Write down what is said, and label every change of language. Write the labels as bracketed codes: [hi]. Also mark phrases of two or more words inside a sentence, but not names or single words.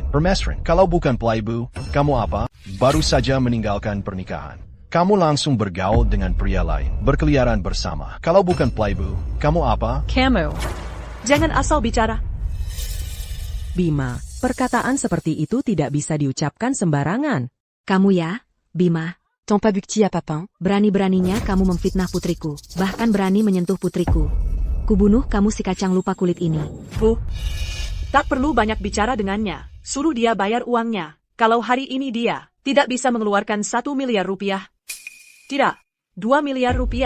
[id] Permesrin, kalau bukan playboy, kamu apa? Baru saja meninggalkan pernikahan. Kamu langsung bergaul dengan pria lain, berkeliaran bersama. Kalau bukan playboy, kamu apa? Kamu. Jangan asal bicara. Bima, perkataan seperti itu tidak bisa diucapkan sembarangan. Kamu ya, Bima. Tant pas bukti à papin. Berani-beraninya kamu memfitnah putriku. Bahkan berani menyentuh putriku. Kubunuh kamu si kacang lupa kulit ini. Bu, tak perlu banyak bicara dengannya. Suruh dia bayar uangnya. Kalau hari ini dia tidak bisa mengeluarkan 1 miliar rupiah. Tidak, 2 miliar rupiah.